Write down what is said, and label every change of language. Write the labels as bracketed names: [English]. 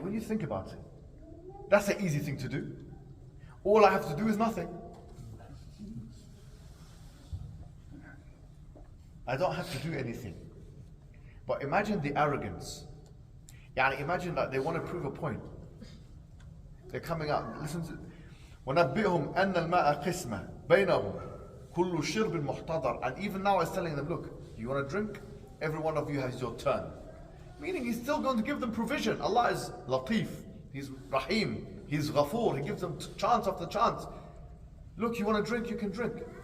[English] When you think about it, that's an easy thing to do. All I have to do is nothing. I don't have to do anything. But imagine the arrogance. Imagine that they want to prove a point. They're coming out. Listen to [Arabic] وَنَبِّئْهُمْ أَنَّ الْمَاءَ قِسْمًا بَيْنَهُمْ كُلُّ شِرْبٍ مُحْتَضَرٍ. [English] And even now it's telling them, look, you want to drink? Every one of you has your turn. Meaning he's still going to give them provision. Allah is Latif. He's Rahim. He's Ghafoor. He gives them chance after chance. Look, you want to drink? You can drink.